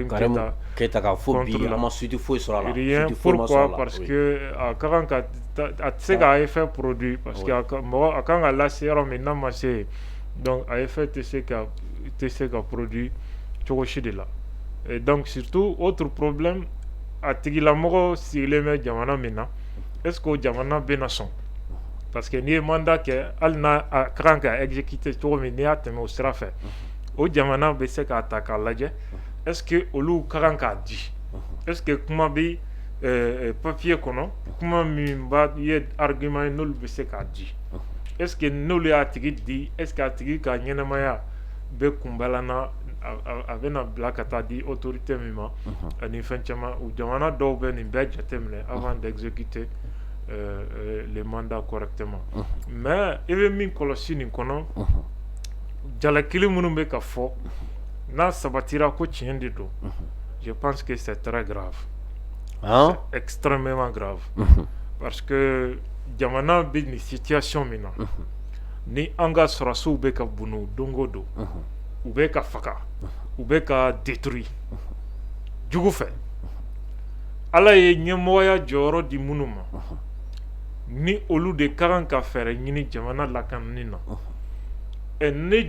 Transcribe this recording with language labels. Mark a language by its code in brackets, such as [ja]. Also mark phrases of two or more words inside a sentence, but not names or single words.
[bm] Keita ka fɔ bi an ma suite foyi sɔrɔ a la [fr] rien pourquoi parce que [bm] a ka kan ka a tɛ se ka [fr] effet produit parce que [bm] a kan ka lase yɔrɔ min n'a ma se donc a effet tɛ se ka produit cogo si de la [fr] et donc surtout autre problème [bm] a tigilamɔgɔ sigilen bɛ jamana min na [fr] est-ce que [bm] o jamana bɛna sɔn [fr] parce que [bm] n'i ye mandat kɛ hali n'a ka kan ka exécuter cogo min n'i y'a tɛmɛ o sira fɛ o jamana bɛ se k'a ta k'a lajɛ [fr] est-ce que [bm] olu ka kan k'a di [fr] est-ce que [bm] kuma bɛ papier kɔnɔ kuma min b'a ye argument ye n'olu bɛ se k'a di [fr] est-ce que [bm] n'olu y'a tigi di [fr] est-ce que [bm] a tigi ka ɲɛnɛmaya bɛ kunbɛlanna a bɛna bila ka taa di autorité min ma ani fɛn caman u jamana dɔw bɛ nin bɛɛ jateminɛ [fr] avant d'exécuter les mandats correctement mais [bm] i bɛ min kɔlɔsi nin kɔnɔ jalakili minnu bɛ ka fɔ n'a sabatira ko tiɲɛ de don [fr] je pense que c'est très grave c'est extrêmement grave parce que [bm] jamana bɛ nin situation min na ni an ka sɔrɔsiw bɛ ka bunu don o don u bɛ ka faga u bɛ ka détruire jugu fɛ ala ye ɲɛmɔgɔya jɔyɔrɔ di minnu ma ni olu de ka kan ka fɛɛrɛ ɲini jamana lakanani na ni